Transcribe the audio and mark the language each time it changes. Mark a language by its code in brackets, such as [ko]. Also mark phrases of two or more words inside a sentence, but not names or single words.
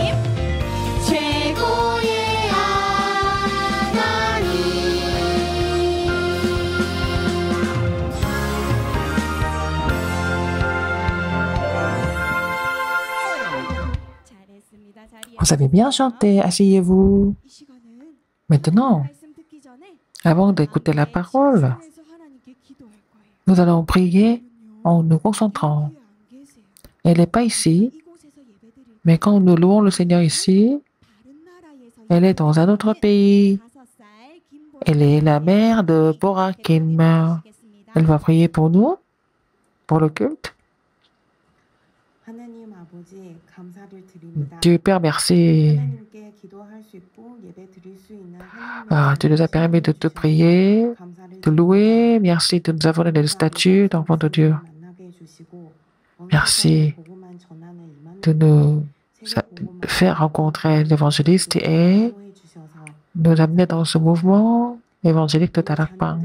[ko] 최고의 하나님 잘했습니다. 자리에. [fr] Vous avez bien chanté, asseyez-vous. [ko] 이 시간은 [fr] Maintenant, [ko] 말씀 듣기 전에 [fr] avant d'écouter la parole, [ko] 하나님께 기도할 거예요. [fr] nous allons prier en nous concentrant. [ko] 교회 안 계세요. [fr] Elle n'est pas ici, [ko] 이곳에서 예배드릴 [fr] mais quand nous louons le Seigneur ici, [ko] 다른 나라에서 [fr] elle est dans un autre pays. [ko] 5살 김보라 [fr] Elle est la mère de Bora Kim. Elle va prier pour nous, pour le culte. [ko] 하나님 아버지 감사를 드립니다. [fr] Dieu Père, merci. [ko] 하나님께 기도할 수 있고 예배 드릴 수 있는 [fr] Ah, tu nous as permis de te prier, de louer. Merci de nous avoir donné le statut d'enfant de Dieu. Merci de nous faire rencontrer l'évangéliste et nous amener dans ce mouvement évangélique de Tarakpang.